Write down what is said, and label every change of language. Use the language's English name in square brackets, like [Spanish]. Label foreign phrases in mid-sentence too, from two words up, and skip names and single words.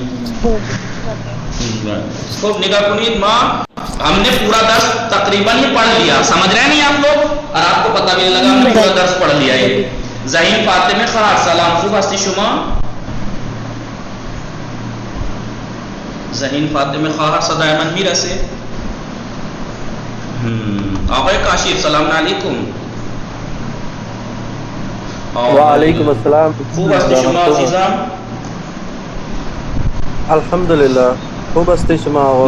[Persian] خوب نگاہ کنید [Urdu] ماں، ہم نے پورا درس تقریباً ہی پڑھ لیا، سمجھ رہے نہیں آپ لوگ، اور آپ کو پتہ بھی نہیں لگا ہم نے پورا درس پڑھ لیا۔ [Persian] یہ ذہین فاطمہ خواہر سلام، خوب ہستی شما ذہین فاطمہ خواہر صدای من میرسه آقای کاشف [Arabic] سلام علیکم۔ وعلیکم السلام۔ [Persian] خوب هستی شما عزیزم؟ الحمدلله خوب هستی شما آقا؟